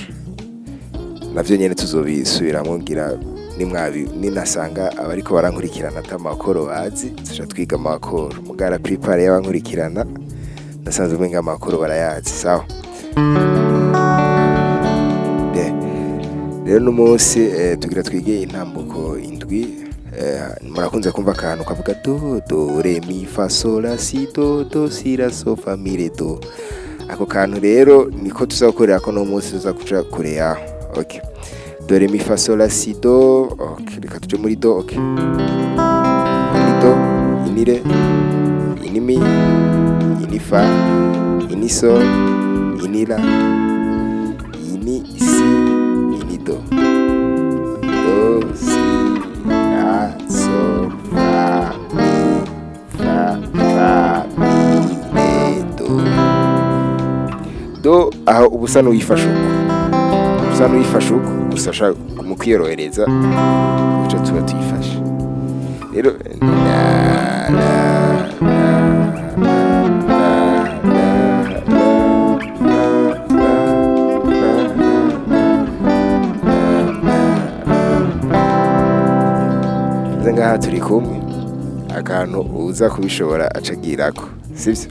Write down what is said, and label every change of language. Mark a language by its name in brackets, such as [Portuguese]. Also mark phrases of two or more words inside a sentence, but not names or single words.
[Rundi] Navyo nyene tuzobisubiramwo ngira ninasanga abariko barankurikirana atamakoro bazi, tuja twiga amakoro. Mugara prepare y'abankurikirana nasanze umenga amakoro barayazi, sawa? Rero no munsi tugira twige intambuko indwi. Murakunze kumva akantu kavuga do re mi fa sol la si do si la so fa mi re do. Ako kantu rero niko tuzakorera ko no munsi tuza kuja kure yaho. Okay. Do re mi fa sol la si do. Okay, reka tuje muri do. Okay. Ini do, ini re, ini mi, ini fa, ini sol, ini la, ini si, ini do. Do, si, la, sol, fa, mi, re, do. Do aho ubusa n'uyifasha uko. Gusa shaka mu kwiyorohereza uca tuba tuyifashe. Rero ngaha turi kumwe, akantu uza kubishobora acagirako, sivyo?